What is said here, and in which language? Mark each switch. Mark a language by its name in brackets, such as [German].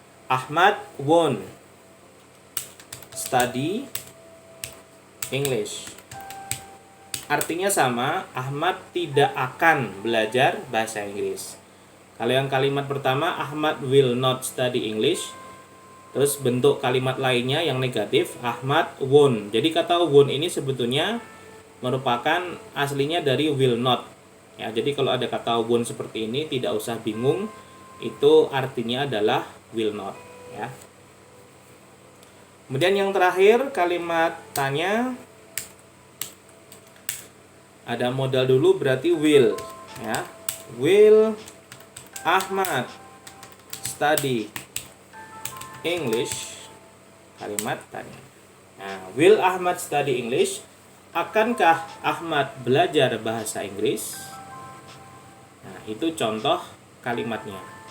[English] Ahmad won study English. [Indonesian] Artinya sama, Ahmad tidak akan belajar bahasa Inggris. Kalau yang kalimat pertama, [English] Ahmad will not study English. [Indonesian] Terus bentuk kalimat lainnya yang negatif, [English] Ahmad won't. [Indonesian] Jadi kata won't ini sebetulnya merupakan aslinya dari will not. Ya, jadi kalau ada kata won't seperti ini tidak usah bingung, itu artinya adalah will not. Ya. Kemudian yang terakhir kalimat tanya, ada modal dulu berarti will. [English] Ya, will Ahmad study English, [Indonesian] kalimat tanya. [English] Nah, will Ahmad study English? [Indonesian] Akankah Ahmad belajar bahasa Inggris? Nah, itu contoh kalimatnya.